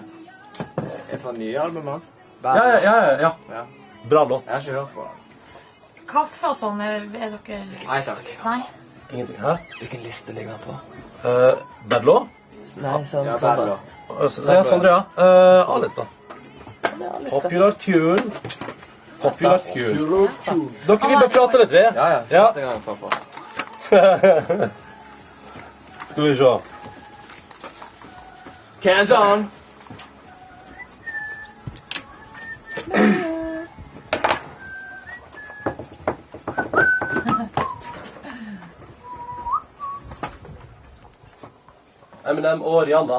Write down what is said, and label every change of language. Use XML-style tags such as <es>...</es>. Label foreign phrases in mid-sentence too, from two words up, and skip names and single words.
<no>Er fra nye albumet, altså? Ja. Bra låt. Jeg har ikke hørt på det. Kaffe og sånn, er dere... Nei, takk. Nei? Ingenting, hæ? Hvilken liste ligger han på? Bad Law? Nei, sånn. Ja, Bad Law. Ja, Sondre, ja. A-lista.</no> <en>Popular tune. Popular tune.</en> <no>Dere vil bare prate litt, vi? Ja. Sette gang, pappa. Skal vi se.</no> <en>Cans on!</en> <no>Eminem og Rihanna.</no>